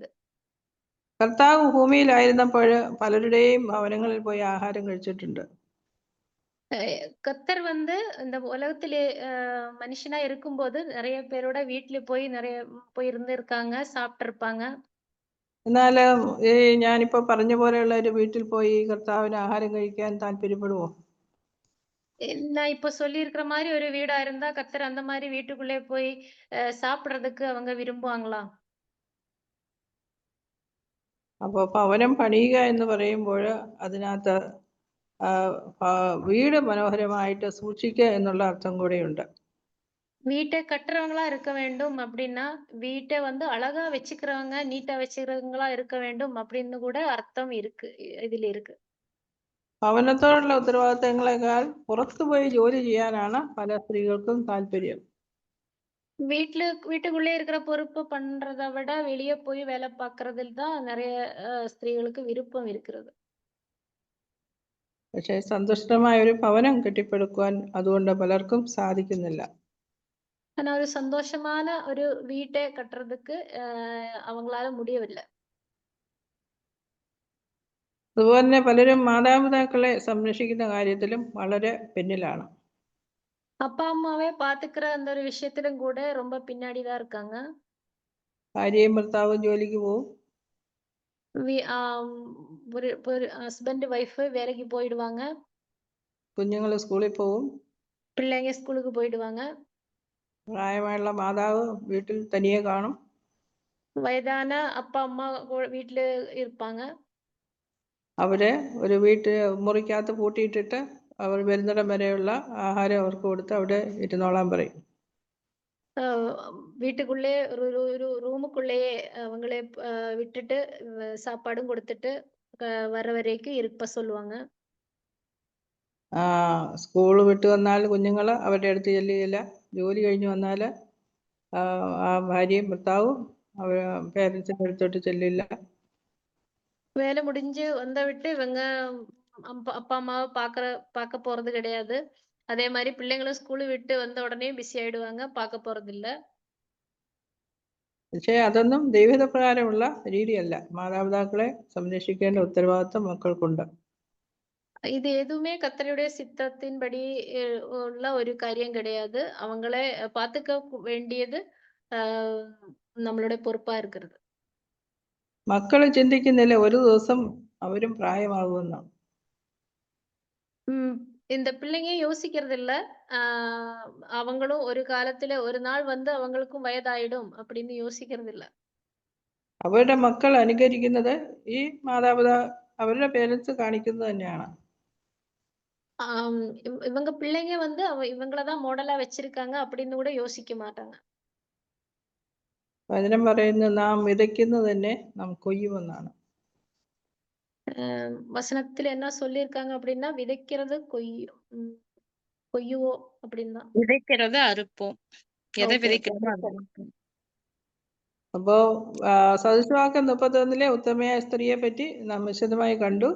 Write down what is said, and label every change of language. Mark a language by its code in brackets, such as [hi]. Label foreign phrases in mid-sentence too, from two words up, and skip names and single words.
[ml] കർത്താവ് ഭൂമിയിലായിരുന്നപ്പോൾ പലരുടെയും ഭവനങ്ങളിൽ പോയി ആഹാരം കഴിച്ചിട്ടുണ്ട്. [ta] கர்த்தர் இந்த உலகத்திலே மனுஷனா இருக்கும்போது நிறைய பேரோட வீட்டுல போய் இருந்திருக்காங்க, சாப்பிட்டிருப்பாங்க. [ml] എന്നാൽ ഞാനിപ്പോ പറഞ്ഞ പോലെയുള്ള ഒരു വീട്ടിൽ പോയി കർത്താവിന് ആഹാരം കഴിക്കാൻ താല്പര്യപ്പെടുമോ? [ta] நான் இப்ப சொல்லியிருக்கிற மாரி ஒரு வீடா இருந்தா, கர்த்தர் அந்த மாரி வீட்டுக்குள்ளே போய் சாப்பிடுறதுக்கு அவங்க விரும்புவாங்களா? [ml] അപ്പോൾ ഭവനം പണിയുക എന്ന് പറയുമ്പോൾ അതിനകത്ത് വീട് മനോഹരമായിട്ട് സൂക്ഷിക്കുക എന്നുള്ള അർത്ഥം കൂടെയുണ്ട്. [ta] வீட்டை கட்டுறவங்களா இருக்க வேண்டும் அப்படின்னா, வீட்டை வந்து அழகா வச்சுக்கிறவங்க, நீட்டா வச்சுக்கிறவங்களா இருக்க வேண்டும் அப்படின்னு கூட அர்த்தம் இருக்கு. இதுல இருக்கு. [ml] ഭവനത്തോടുള്ള ഉത്തരവാദിത്തങ്ങളെക്കാൾ പുറത്തുപോയി ജോലി ചെയ്യാനാണ് പല സ്ത്രീകൾക്കും താല്പര്യം. [ta] வீட்டுக்குள்ளே இருக்கிற பொறுப்பு பண்றத விட, வெளிய போய் வேலை பார்க்கறதில் தான் நெறைய ஸ்திரீகளுக்கு விருப்பம் இருக்கிறது. [ml] പക്ഷേ സന്തുഷ്ടമായ ഒരു ഭവനം കെട്ടിപ്പടുക്കുവാൻ അതുകൊണ്ട് പലർക്കും സാധിക്കുന്നില്ല. [ta] ஆனா ஒரு சந்தோஷமான ஒரு வீட்டை கட்டுறதுக்கு அவங்களால முடியவில்லை. [ml] അതുപോലെ തന്നെ പലരും മാതാപിതാക്കളെ സംരക്ഷിക്കുന്ന കാര്യത്തിലും വളരെ പിന്നിലാണ്. [ta] அப்பா, அம்மாவே பாத்துக்கிற அந்த ஒரு விஷயத்திலும் கூட ரொம்ப பின்னாடி தான் இருக்காங்க. [ml] ഭാര്യയും ഭർത്താവും ജോലിക്ക് പോവും. [ta] ஒரு [en] husband, wife [ta] வேலைக்கு போயிடுவாங்க. [ml] കുഞ്ഞുങ്ങൾ സ്കൂളിൽ പോവും. [ta] பிள்ளைங்க ஸ்கூலுக்கு போயிடுவாங்க. [ml] പ്രായമായുള്ള മാതാവ് വീട്ടിൽ തനിയെ കാണും. [ta] வயதான அப்பா, அம்மா வீட்ல இருப்பாங்க. [ml] അവരെ ഒരു മുറിക്കകത്ത് പൂട്ടിയിട്ടിട്ട് അവർ വരുന്നിടം വരെയുള്ള ആഹാരം അവർക്ക് കൊടുത്ത് അവിടെ ഇരുന്നോളാൻ പറയും. [ta] வீட்டுக்குள்ளே ஒரு ஒரு ஒரு ரூமுக்குள்ளேயே அவங்களே விட்டுட்டு சாப்பாடும் கொடுத்துட்டு வர வரைக்கும் இருப்ப சொல்லுவாங்க. [ml] സ്കൂൾ വിട്ട് വന്നാൽ കുഞ്ഞുങ്ങൾ അവരുടെ അടുത്ത് ചെല്ലുകയില്ല. ജോലി കഴിഞ്ഞ് വന്നാൽ ആ ഭാര്യയും ഭർത്താവും പേരൻസിൻ്റെ അടുത്തോട്ട് ചെല്ലില്ല. [ta] வேலை முடிஞ்சு வந்த விட்டு இவங்க அப்பா அம்மாவை பார்க்க போறது கிடையாது. அதே மாதிரி பிள்ளைங்களும் ஸ்கூலு விட்டு வந்த உடனே பிஸி ஆயிடுவாங்க. பார்க்க போறது இல்ல. [ml] പക്ഷേ അതൊന്നും ദൈവഹിത പ്രകാരമുള്ള രീതിയല്ല. മാതാപിതാക്കളെ സംരക്ഷിക്കേണ്ട ഉത്തരവാദിത്വം മക്കൾക്കുണ്ട്. [ta] இது எதுவுமே கர்த்தருடைய சித்தத்தின்படி உள்ள ஒரு காரியம் கிடையாது. அவங்களே பார்த்துக்க வேண்டியது நம்மளுடைய பொறுப்பா இருக்கிறது. [ml] മക്കൾ ചിന്തിക്കുന്നില്ല ഒരു ദിവസം അവരും പ്രായമാകുമെന്ന്. [ta] இந்த பிள்ளைங்க யோசிக்கிறது இல்ல. அவங்களும் ஒரு காலத்துல ஒரு நாள் வந்து அவங்களுக்கும் வயதாயிடும் அப்படின்னு யோசிக்கிறது இல்ல. [ml] അവരുടെ മക്കൾ അനുകരിക്കുന്നത് ഈ അവരുടെ പേരൻസ് കാണിക്കുന്നത് തന്നെയാണ്. [ta] இவங்க பிள்ளைங்க வந்து இவங்கள தான் மாடலா வச்சிருக்காங்க அப்படின்னு கூட யோசிக்க மாட்டாங்க. [ml] വചനം പറയുന്നത് നാം വിതയ്ക്കുന്നത് തന്നെ നാം കൊയ്യുമെന്നാണ്. [ta] வசனத்துல என்ன சொல்லியிருக்காங்க அப்படின்னா, விதைக்கிறது கொய்யுவோம் அப்படின்னு தான். விதைக்கிறத அறுப்போம். எதை [en] Okay, okay. [ta] விதைக்கிறோமோ அதை அறுப்போம். [ml] അപ്പോ സദൃശവാക്യം 31 ഉത്തമയായ സ്ത്രീയെ പറ്റി നാം വിശദമായി കണ്ടു.